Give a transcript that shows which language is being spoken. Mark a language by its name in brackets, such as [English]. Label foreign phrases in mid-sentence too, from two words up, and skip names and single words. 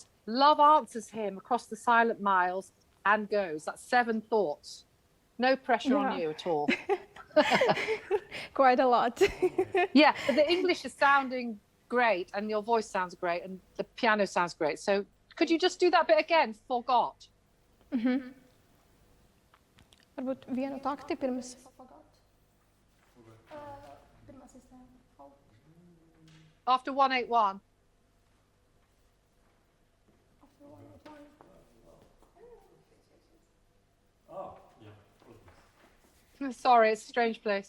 [English] Love answers him across the silent miles and goes. That's 7 thoughts. No pressure on you at all. Quite a lot. Yeah, but the English is sounding great and your voice sounds great and the piano sounds great. So could you just do that bit again? Forgot. [Latvian] Varbūt vienu takti pirms. [English] After 181. Sorry, it's a strange place.